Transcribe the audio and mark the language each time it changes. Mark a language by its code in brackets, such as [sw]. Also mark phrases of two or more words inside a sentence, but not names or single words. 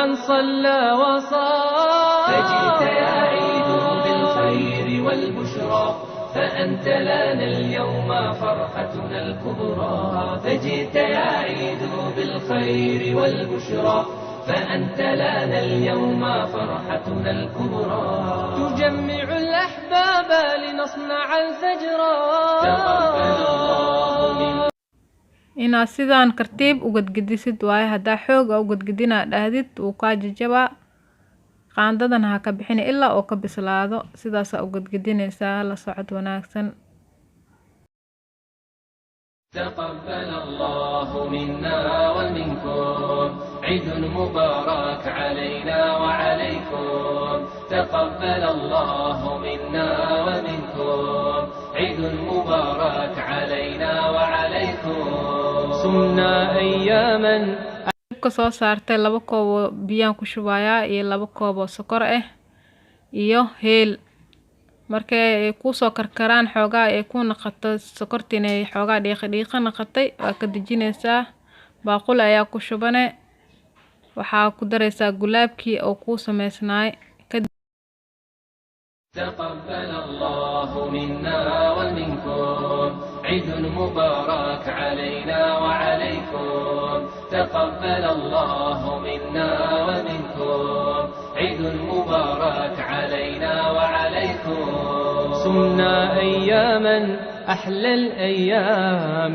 [ar] صلى وصام فجئت يا عيد بالخير والبشرى فأنت لنا اليوم فرحتنا الكبرى فجئت يا عيد بالخير والبشرى فأنت لنا اليوم فرحتنا الكبرى تجمع الأحباب لنصنع الفجرا تقبل الله منا [so] inaad sidaan kartiib u gadgadisid waaye hadaa xoog u gadgadinaa dhahdid uu kaa jajabaa qaandadan ha ka bixin ilaa oo ka bislaado sidaas u gadgadinaysaa la socod wanaagsan. [ar] تقبل الله منا ومنكم عيد مبارك علينا وعليكم تقبل الله منا ومنكم عيد مبارك علينا وعليكم صمنا أياما [so] ka soo saartay 2 koob oo biyaan ku shubayaa iyo 2 koob oo sokor ah iyo heel markay ku soo karkaraan xoogaa ay ku naqato sokortina ay xoogaa dhiiqa naqatay waa ka dejinaysaa baaqul ayaa ku shubane waxaa ku daraysaa gulaabkii oo ku samaysnaay. [ar] تقبل الله منا ومنكم عيد مبارك علينا وعليكم تقبل الله منا ومنكم عيد مبارك علينا وعليكم صمنا أياما أحلى الأيام